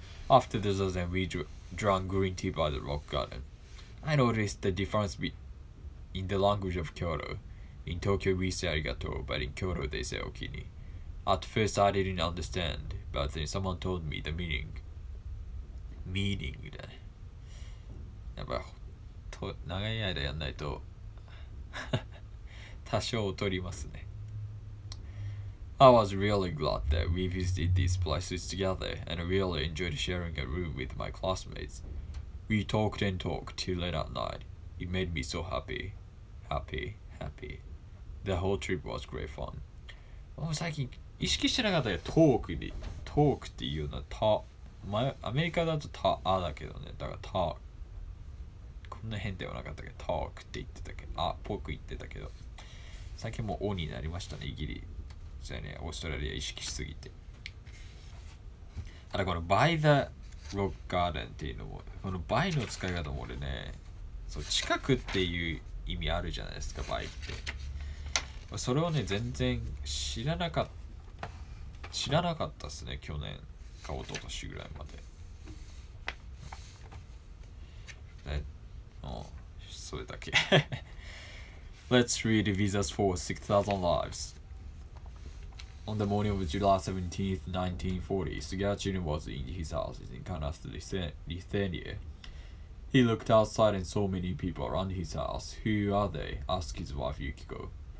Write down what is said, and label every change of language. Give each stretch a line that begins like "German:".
English: After the zazen we drank green tea by the rock garden. I noticed the difference in the language of Kyoto. In Tokyo we say arigato, but in Kyoto they say okini. At first I didn't understand, but then someone told me the meaning.
Japanese: Meaning だね。やっぱ長い間やんないと多少劣りますね。
English: I was really glad that we visited these places together and I really enjoyed sharing a room with my classmates. We talked and talked till late at night. It made me so happy. Happy. The whole trip was great fun.
Japanese: もう最近意識してなかったけどトークっていうのはアメリカだとだけどね。だからこんな変ではなかったけどトークって言ってたけどポーク言ってたけど最近もうオになりましたね。イギリスね、オーストラリア意識しすぎて。この
English: by the rock garden
Japanese: っていうのもこの by の使い方も俺ね、そう近くっていう意味あるじゃないですか by って。それをね全然知らなかったっすね。去年か一昨年ぐらいまで。それだけ。
English: Let's read visas for 6,000 lives. On the morning of July 17th, 1940, Sugachino was in his house in Kanas, Lithuania. He looked outside and saw many people around his house. Who are they? Asked his wife Yukiko.